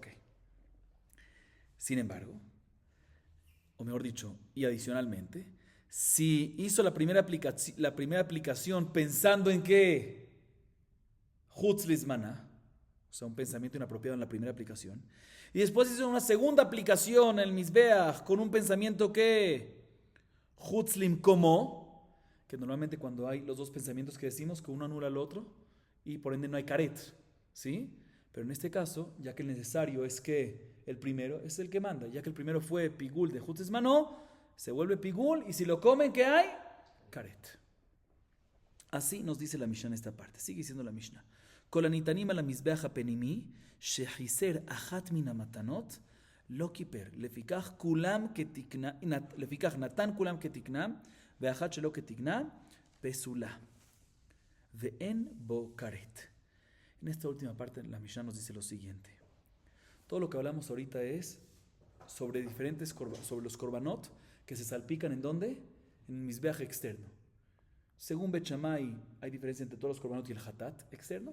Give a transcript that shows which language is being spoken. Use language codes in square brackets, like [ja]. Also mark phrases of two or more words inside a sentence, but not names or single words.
[es] Sin embargo, o mejor dicho, y adicionalmente, si hizo la primera aplicación pensando en que [he] חוץ לזמנו, [es] o sea, un pensamiento inapropiado en la primera aplicación, y después hizo una segunda aplicación en el Mizbeach con un pensamiento que [he] חוץ למקומו, [es] que normalmente cuando hay los dos pensamientos que decimos, que uno anula al otro, y por ende no hay karet, ¿sí? Pero en este caso, ya que el necesario es que el primero es el que manda, ya que el primero fue Pigul de [he] חוץ לזמנו, [es] se vuelve Pigul, y si lo comen, ¿qué hay? Karet. Así nos dice la Mishnah en esta parte. Sigue diciendo la Mishnah. [he] כל הניתנים על המזבח הפנימי, שחיסר אחת מן המתנות, לא כיפר. לפיכך נתן כולם כתקנם, ואחת שלא כתקנם, פסולה. ואין בו caret. [es] En esta última parte la Mishnah nos dice lo siguiente. Todo lo que hablamos ahorita es sobre los korbanot que se salpican ¿en dónde? En el mizbeach externo. Según Bet Shammai hay diferencia entre todos los korbanot y el hatat externo.